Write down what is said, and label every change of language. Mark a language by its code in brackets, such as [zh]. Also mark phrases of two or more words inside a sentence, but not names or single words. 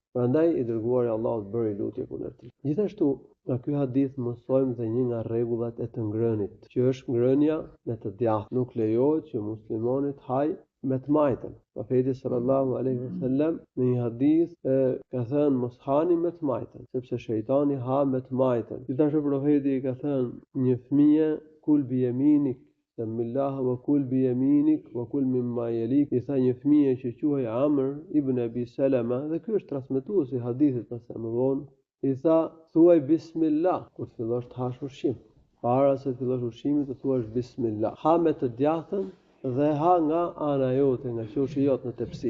[sq] Prandaj i dërguari i Allahut bëri lutje kundër tij. Gjithashtu, nga ky hadith mësojmë dhe një nga rregullat e të ngrënit, që është ngrënia me të djathtë. Nuk lejohet që muslimani të hajë me të majtën. Profeti [ar] صلى الله عليه وسلم [sq] në një hadith ka thënë mos hani me të majtën, sepse shejtani ha me të majtën. Gjithashtu profeti ka thënë një fëmijë [ar] كل بيمينك بسم الله وكل بيمينك وكل مما يليك. [sq] I tha një fëmijë që quhej Amr ibn Abi Salama, dhe ky është transmetuesi i hadithit pas më vonë. I tha: "Thuaj Bismillah kur të fillosh të hash ushqim. Para se të fillosh ushqimin të thuash Bismillah. Ha me të djathtën dhe ha nga ana jote, nga qoshi jot në tepsi."